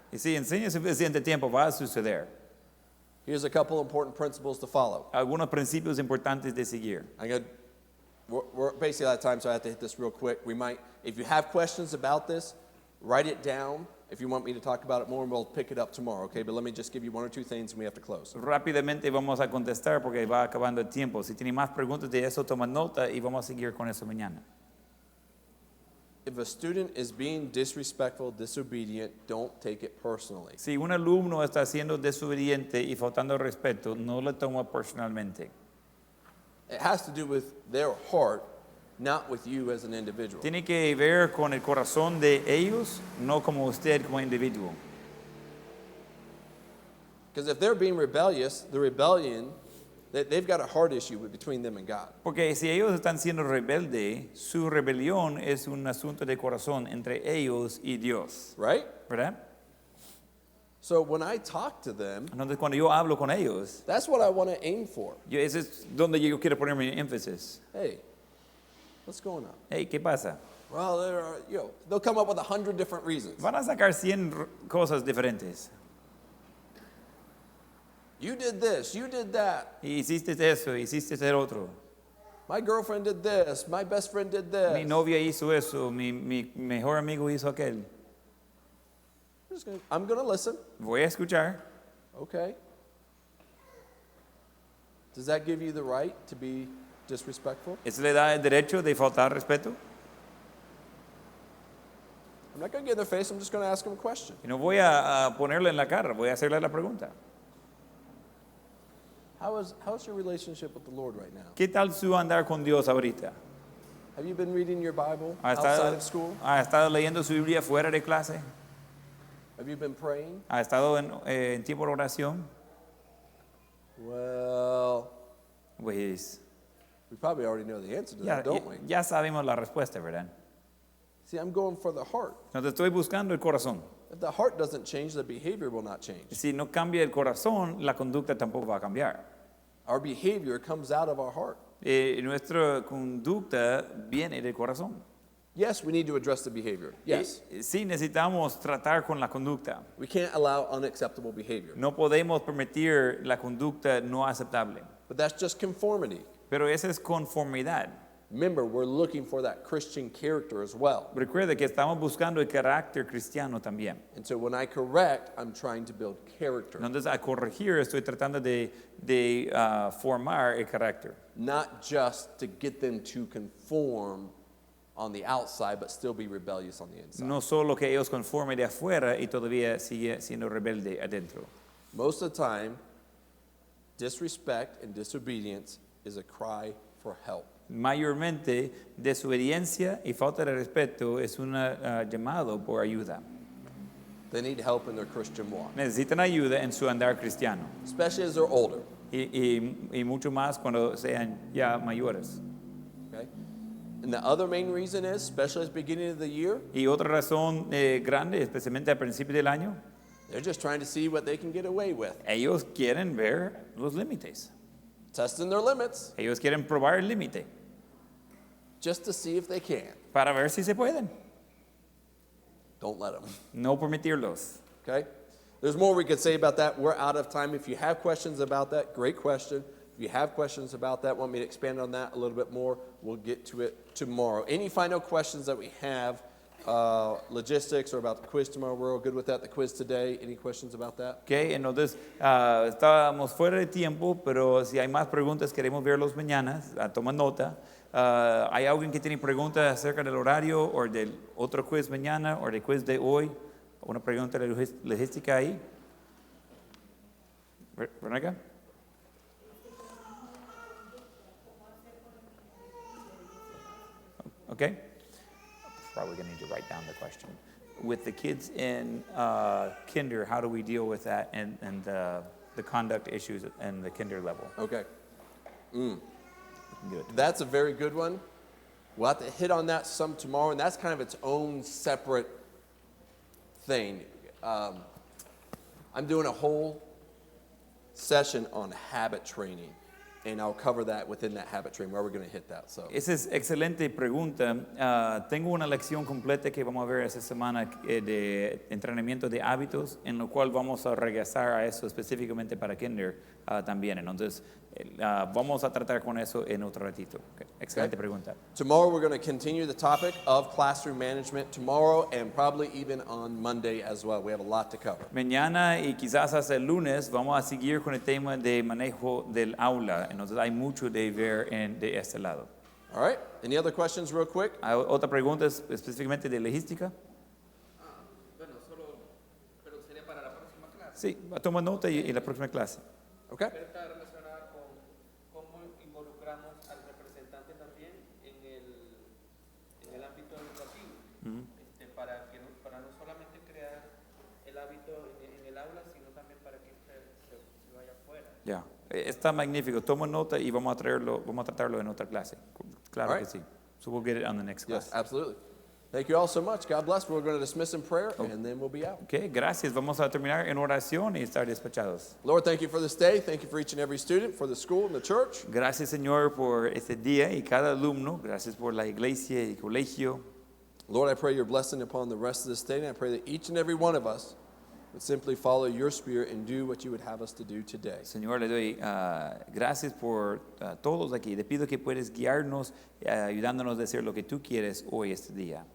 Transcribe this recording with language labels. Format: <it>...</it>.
<es>Y si enseña suficiente tiempo, va a suceder.</es> <en>Here's a couple important principles to follow.</en> <es>Algunos principios importantes de seguir.</es> <en>We're basically out of time, so I have to hit this real quick. We might, if you have questions about this, write it down. If you want me to talk about it more, and we'll pick it up tomorrow, okay? But let me just give you one or two things, and we have to close.</en> <es>Rápidamente vamos a contestar porque va acabando el tiempo. Si tiene más preguntas de eso, toma nota y vamos a seguir con eso mañana.</es> <en>If a student is being disrespectful, disobedient, don't take it personally.</en> <es>Si un alumno está siendo desobediente y faltando respeto, no lo toma personalmente.</es> <en>It has to do with their heart, not with you as an individual.</en> <es>Tiene que ver con el corazón de ellos, no como usted como individuo.</es> <en>Because if they're being rebellious, the rebellion, they've got a heart issue between them and God.</en> <es>Porque si ellos están siendo rebeldes, su rebelión es un asunto de corazón entre ellos y Dios,</es> <en>Right?</en> <es>¿verdad?</es> <en>So when I talk to them,</en> <es>Entonces cuando yo hablo con ellos,</es> <en>that's what I want to aim for.</en> <es>ese es donde yo quiero poner mi énfasis.</es> <en>Hey, what's going on?</en> <es>Hey, ¿qué pasa?</es> <en>Well, they'll come up with 100 different reasons.</en> <es>Van a sacar 100 cosas diferentes.</es> <en>You did this, you did that.</en> <es>Y hiciste eso, hiciste el otro.</es> <en>My girlfriend did this, my best friend did this.</en> <es>Mi novia hizo eso, mi mejor amigo hizo aquel.</es> <en>I'm going to listen.</en> <es>Voy a escuchar.</es> <en>Okay. Does that give you the right to be disrespectful?</en> <es>¿Eso le da el derecho de faltar respeto?</es> <en>I'm not going to get in their face, I'm just going to ask them a question.</en> <es>Y no voy a ponerle en la cara, voy a hacerle la pregunta.</es> <en>How's your relationship with the Lord right now?</en> <es>¿Qué tal su andar con Dios ahorita?</es> <en>Have you been reading your Bible</en> <es>¿Ha</es> <en>outside of school?</en> <es>estado leyendo su Biblia fuera de clase?</es> <en>Have you been praying?</en> <es>¿Ha estado en tiempo de oración?</es> <en>Well,</en> <es>Pues</es> <en>we probably already know the answer to</en> <es>ya,</es> <en>that, don't we?</en> <es>ya sabemos la respuesta, ¿verdad?</es> <en>See, I'm going for the heart.</en> <es>Entonces estoy buscando el corazón.</es> <en>If the heart doesn't change, the behavior will not change.</en> <es>Si no cambia el corazón, la conducta tampoco va a cambiar.</es> <en>Our behavior comes out of our heart.</en> <es>Nuestra conducta viene del corazón.</es> <en>Yes, we need to address the behavior. Yes.</en> <es>Sí necesitamos tratar con la conducta.</es> <en>We can't allow unacceptable behavior.</en> <es>No podemos permitir la conducta no aceptable.</es> <en>But that's just conformity.</en> <es>Pero esa es conformidad.</es> <en>Remember, we're looking for that Christian character as well.</en> <es>Recuerde que estamos buscando el carácter cristiano también.</es> <en>And so when I correct, I'm trying to build character,</en> <es>Entonces, a corregir, estoy tratando de formar el carácter.</es> <en>not just to get them to conform on the outside, but still be rebellious on the inside.</en> <es>No solo que ellos conformen de afuera y todavía sigue siendo rebelde adentro.</es> <en>Most of the time, disrespect and disobedience is a cry for help.</en> <es>Mayormente, desobediencia y falta de respeto es un llamado por ayuda.</es> <en>They need help in their Christian walk,</en> <es>Necesitan ayuda en su andar cristiano.</es> <en>especially as they're older.</en> <es>Y mucho más cuando sean ya mayores.</es> <en>Okay? And the other main reason is, especially at the beginning of the year,</en> <es>Y otra razón grande, especialmente al principio del año,</es> <en>they're just trying to see what they can get away with,</en> <es>ellos quieren ver los límites.</es> <en>testing their limits</en> <es>Ellos quieren probar el límite</es> <en>just to see if they can.</en> <es>para ver si se pueden.</es> <en>Don't let them.</en> <es>No permitirlos.</es> <en>Okay? There's more we could say about that. We're out of time. If you have questions about that, great question. If you have questions about that, want me to expand on that a little bit more, we'll get to it tomorrow. Any final questions that we have logistics or about the quiz tomorrow. We're all good with that. The quiz today. Any questions about that?</en> <es>Okay, entonces estábamos fuera de tiempo, pero si hay más preguntas queremos verlos mañana. Toma nota. ¿Hay alguien que tiene preguntas acerca del horario o del otro quiz mañana o del quiz de hoy? ¿Una pregunta de logística ahí? Veronica?</es> <en>Okay. Probably going to need to write down the question. With the kids in kinder, how do we deal with that and the conduct issues and the kinder level? Okay. We can do it. That's a very good one. We'll have to hit on that some tomorrow, and that's kind of its own separate thing. I'm doing a whole session on habit training, and I'll cover that within that habit training, where we're going to hit that. So.</en> <es>Esa es excelente pregunta. Tengo una lección completa que vamos a ver esta semana de entrenamiento de hábitos, en lo cual vamos a regresar a eso específicamente para kinder también. Entonces, vamos a tratar con eso en otro ratito. Okay. Excelente pregunta.</es> <en>Tomorrow we're going to continue the topic of classroom management tomorrow and probably even on Monday as well. We have a lot to cover.</en> <es>Mañana y quizás hasta el lunes vamos a seguir con el tema de manejo del aula. Entonces hay mucho de ver de este lado.</es> <en>All right. Any other questions real quick?</en> <es>¿Hay otra pregunta específicamente de logística? Bueno, solo, pero sería para la próxima clase. Sí, toma nota y la próxima clase.</es> <en>Okay.</en> <es>Pero está relacionada con cómo involucramos al representante también en el ámbito educativo, para no solamente crear el hábito en el aula, sino también para que se vaya afuera. Ya, está magnífico. Toma nota y vamos a tratarlo en otra clase. Claro</es> <en>All</en> <es>que</es> <en>right.</en> <es>sí.</es> <en>So we'll get it on the next Yes, class. absolutely. Thank you all so much. God bless. We're going to dismiss in prayer, and then we'll be out.</en> <es>Okay, gracias. Vamos a terminar en oración y estar despachados.</es> <en>Lord, thank you for this day. Thank you for each and every student, for the school and the church.</en> <es>Gracias, Señor, por este día y cada alumno. Gracias por la iglesia y colegio.</es> <en>Lord, I pray your blessing upon the rest of this day, and I pray that each and every one of us would simply follow your spirit and do what you would have us to do today.</en> <es>Señor, le doy gracias por todos aquí. Le pido que puedes guiarnos, ayudándonos a hacer lo que tú quieres hoy, este día.</es>